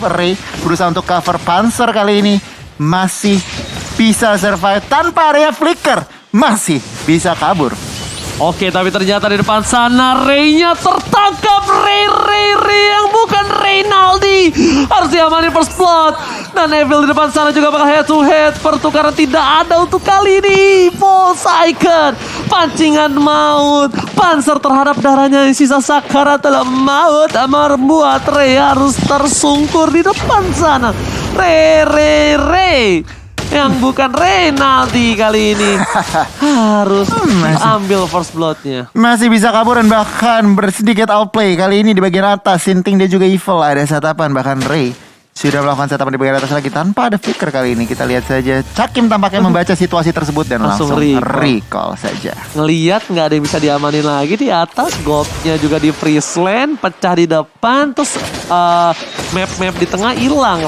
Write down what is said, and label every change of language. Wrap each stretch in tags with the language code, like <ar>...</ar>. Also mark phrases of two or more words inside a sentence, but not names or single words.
<id>Ray berusaha untuk cover Panzer kali ini. Masih bisa survive tanpa area flicker. Masih bisa kabur. Oke, tapi ternyata di depan sana Ray-nya tertangkap. Ray yang bukan Reynaldi. Harus diamanin</id> <en>first blood.</en> <id>Dan Evil di depan sana juga bakal</id> <en>head to head.</en> <id>Pertukaran tidak ada untuk kali ini. Forsaken, pancingan maut. Panzer terhadap darahnya yang sisa sakarat dalam maut membuat Ray harus tersungkur di depan sana. Ray yang bukan Reynaldi kali ini harus ambil</id> <en>first blood-nya.</en> <id>Masih bisa kabur dan bahkan bersedikit outplay kali ini di bagian atas. Sinting dia juga Evil ada setapan, bahkan Ray sudah melakukan setapan di bagian atas lagi tanpa ada flicker kali ini. Kita lihat saja Cakim tampaknya membaca situasi tersebut dan langsung recall saja. Ngeliat nggak ada yang bisa diamanin lagi di atas. Goldnya juga di</id> <en>freeze land,</en> <id>pecah di depan, terus map di tengah hilang.</id>